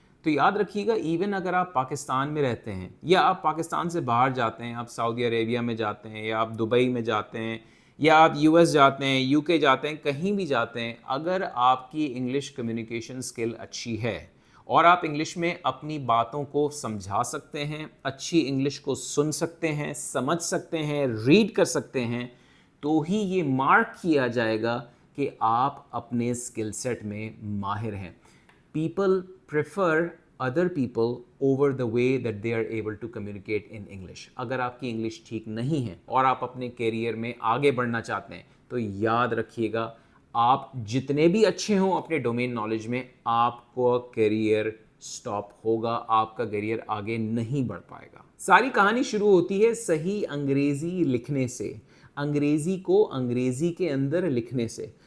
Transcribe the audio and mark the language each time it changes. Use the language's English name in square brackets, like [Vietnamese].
[Urdu] تو یاد رکھیے گا, ایون اگر آپ پاکستان میں رہتے ہیں یا آپ پاکستان سے باہر جاتے ہیں, آپ سعودی عربیہ میں جاتے ہیں یا آپ دبئی میں جاتے ہیں یا آپ یو ایس جاتے ہیں, یو کے جاتے ہیں, کہیں بھی جاتے ہیں, اگر آپ کی انگلش کمیونیکیشن سکل اچھی ہے اور آپ انگلش میں اپنی باتوں کو سمجھا سکتے ہیں, اچھی انگلش کو سن سکتے ہیں, سمجھ سکتے ہیں, ریڈ کر سکتے ہیں, تو ہی یہ مارک کیا جائے گا کہ آپ اپنے اسکل سیٹ میں ماہر ہیں. [English] People prefer other people over the way that they are able to communicate in English. [Urdu] اگر آپ کی انگلش ٹھیک نہیں ہے اور آپ اپنے کیریئر میں آگے بڑھنا چاہتے ہیں تو یاد رکھیے گا, آپ جتنے بھی اچھے ہوں اپنے ڈومین نالج میں, آپ کو کیریئر سٹاپ ہوگا, آپ کا کیریئر آگے نہیں بڑھ پائے گا. ساری کہانی شروع ہوتی ہے صحیح انگریزی لکھنے سے, انگریزی کو انگریزی کے اندر لکھنے سے.